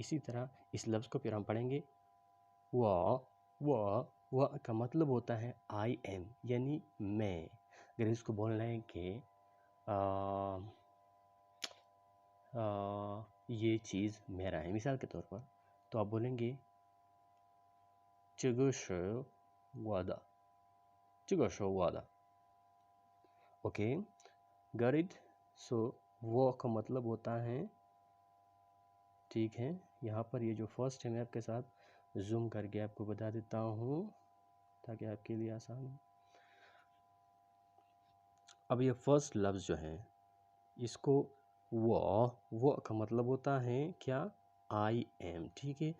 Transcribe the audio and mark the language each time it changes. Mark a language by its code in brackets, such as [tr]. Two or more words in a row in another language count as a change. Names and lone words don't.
[hi] इसी तरह इस लफ्ज़ को फिर हम पढ़ेंगे, वो का मतलब होता है [en] I am, [hi] यानी मैं। अगर इसको बोलना है कि ये चीज़ मेरा है, मिसाल के तौर पर, तो आप बोलेंगे [zh] 这个是我的，这个是我的 [en] OK, got it. [hi] सो वो का मतलब होता है, ठीक है। यहाँ पर ये जो फर्स्ट है मैं आपके साथ जूम करके आपको बता देता हूँ ताकि आपके लिए आसान हो। अब ये फर्स्ट लफ्ज़ जो है इसको वो का मतलब होता है क्या, [en] I am, [hi] ठीक है।